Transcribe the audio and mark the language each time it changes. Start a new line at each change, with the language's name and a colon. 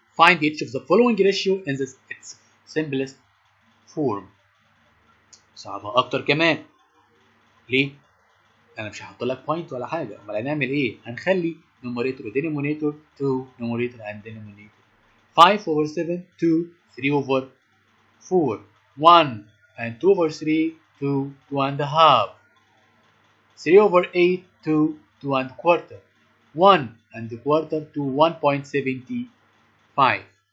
English: find each of the following ratio in its simplest form.
Arabic: صعبة أكتر كمان. ليه؟ أنا مش هحط لك point ولا حاجة، أمال هنعمل إيه؟ هنخلي numerator و denominator
English: 2 numerator and denominator. 5 over 7 2 3 over 4 1 and 2 over 3 2 2 and a half 3 over 8 2 2 and quarter 1 and a quarter to 1.75.